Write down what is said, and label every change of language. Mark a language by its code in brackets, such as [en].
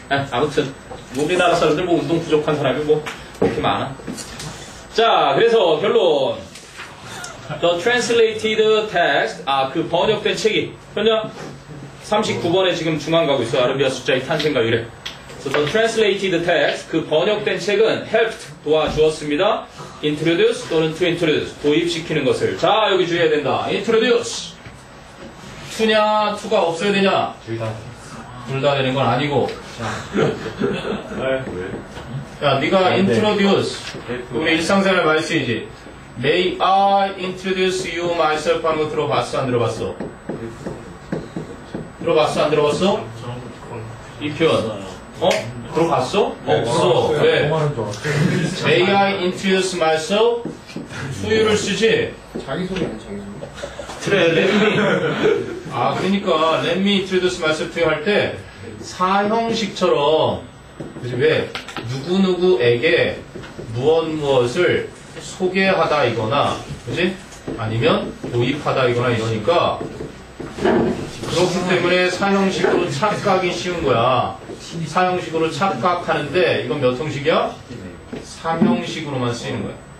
[ko] 아무튼 우리나라 사람들 뭐 운동 부족한 사람이 뭐 그렇게 많아. 자, 그래서 결론. [en] The translated text, [ko] 그 번역된 책이 현재 39번에 지금 중앙 가고 있어. 아라비아 숫자의 탄생과 유래. [en] So the translated text, [ko] 그 번역된 책은 [en] helped, [ko] 도와주었습니다. introduce 또는 to introduce 도입시키는 것을. 자, 여기 주의해야 된다. introduce. to냐, to가 없어야 되냐? 둘 다 되는 건 아니고. 자, 네가 introduce. 우리 일상생활 많이 쓰이지. [en] May I introduce you myself [ko] 하는 거 들어봤어? 안 들어봤어? 들어봤어? 안 들어봤어? 이 표현. 들어봤어? 없어. 왜? [en] May I introduce myself? to you를 쓰지? [ko] 자기소개는 자기소개. [en] 그래, let me. [ko] 그러니까 [en] let me introduce myself to you [ko] 할 때 사형식처럼 그치? 왜? 누구누구에게 무엇을 소개하다 이거나 그지? 아니면 도입하다 이거나 이러니까 그렇기 때문에 사형식으로 착각이 쉬운 거야. 사형식으로 착각하는데 이건 몇 형식이야? 3형식으로만 쓰이는 거야.